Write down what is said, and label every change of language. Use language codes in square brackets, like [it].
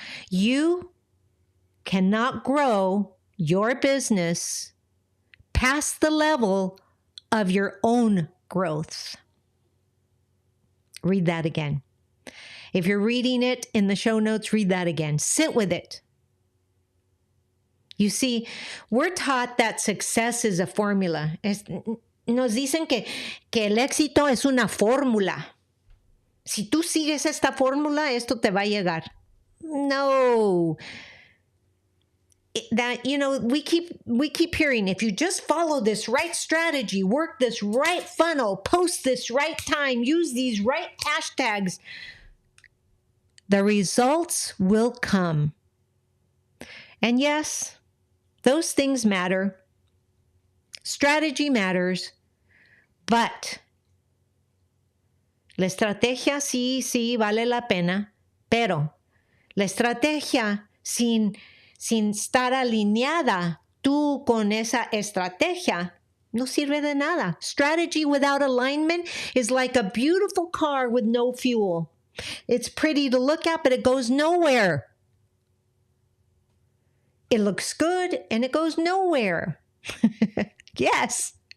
[en] You cannot grow your business past the level of your own growth. Read that again. If you're reading it in the show notes, read that again. Sit with it. You see, we're taught that success is a formula. [es] Nos dicen que el éxito es una fórmula. Si tú sigues esta fórmula, esto te va a llegar. No. [en] That, we keep hearing, if you just follow this right strategy, work this right funnel, post this right time, use these right hashtags, the results will come. And yes, those things matter. Strategy matters, but [es] la estrategia sí vale la pena, pero la estrategia sin estar alineada tú con esa estrategia, no sirve de nada. [en] Strategy without alignment is like a beautiful car with no fuel. It's pretty to look at, but it goes nowhere. It looks good, and it goes nowhere. Yes.